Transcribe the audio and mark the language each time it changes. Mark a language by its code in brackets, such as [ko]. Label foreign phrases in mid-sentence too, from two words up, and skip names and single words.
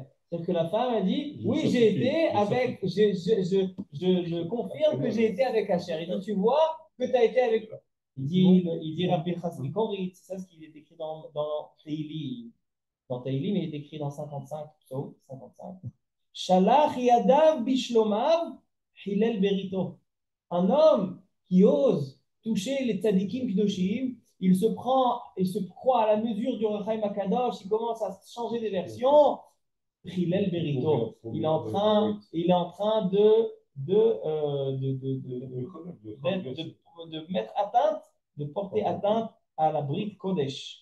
[fr] C'est-à-dire que la femme a dit oui, j'ai été avec, je confirme que j'ai été avec Asher. Il dit tu vois que tu as été avec. Il dit Rabbi Chasmi Korit, c'est ça ce qui est écrit dans Tehilim. Dans Tehilim, il est écrit dans 55, psaume 55. [he] שלח ידיו בשלמיו חלל בריתו. [fr] Un homme qui ose toucher les [he] צדיקים קדושים, [fr] il se croit à la mesure du Or HaChaim HaKadosh, il commence à changer des versions. [he] חלל בריתו. [fr] Il est en train de mettre atteinte, de porter atteinte à la [he] ברית קודש.